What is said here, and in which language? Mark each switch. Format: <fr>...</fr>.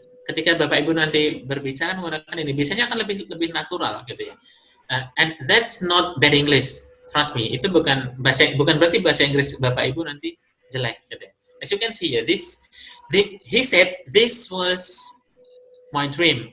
<id>Ketika Bapak Ibu nanti berbicara menggunakan ini, biasanya akan lebih natural gitu ya.</id> <en>And that's not bad English, trust me.</en> <id>Itu bukan berarti bahasa Inggris Bapak Ibu nanti jelek gitu ya.</id> <en>As you can see ya, he said this was my dream.</en>